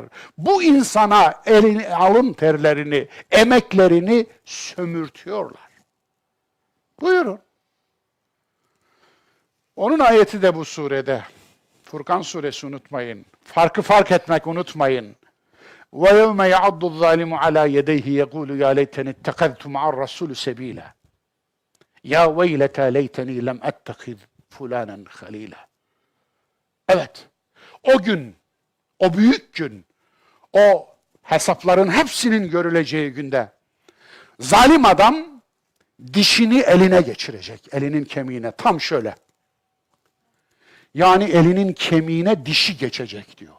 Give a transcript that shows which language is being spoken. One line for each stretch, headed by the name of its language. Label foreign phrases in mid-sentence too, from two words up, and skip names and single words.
Turkish: Bu insana alın terlerini, emeklerini sömürtüyorlar. Buyurun. Onun ayeti de bu surede. Furkan suresi unutmayın. Fark etmek unutmayın.
Arabic: وَيَوْمَ يَعَضُّ الظَّالِمُ عَلَى يَدَيْهِ يَقُولُ يَا لَيْتَنِي اتَّخَذْتُ مَعَ الرَّسُولِ سَب۪يلًا يَا وَيْلَتَا لَيْتَنِي لَمْ أَتَّخِذْ فُلَانًا خَل۪يلًا.
Turkish: Evet, o gün, o büyük gün, o hesapların hepsinin görüleceği günde zalim adam dişini eline geçirecek, elinin kemiğine, tam şöyle. Yani elinin kemiğine dişi geçecek diyor.